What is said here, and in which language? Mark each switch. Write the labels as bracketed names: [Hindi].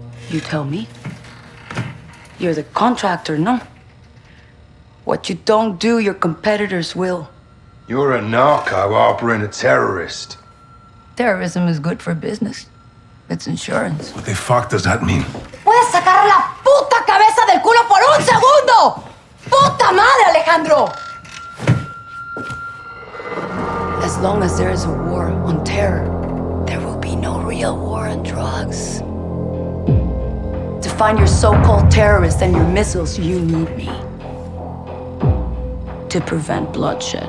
[English] You tell me. You're the contractor, no? What you don't do, your competitors will. You're a narco harboring a terrorist. Terrorism is good for business. It's insurance. What the fuck does that mean? [Spanish] ¡Puedes sacar la puta cabeza del culo por un segundo! ¡Puta madre, Alejandro! [English] As long as there is a war on terror, there will be no real war on drugs. To find your so-called terrorists and your missiles, you need me. To prevent bloodshed.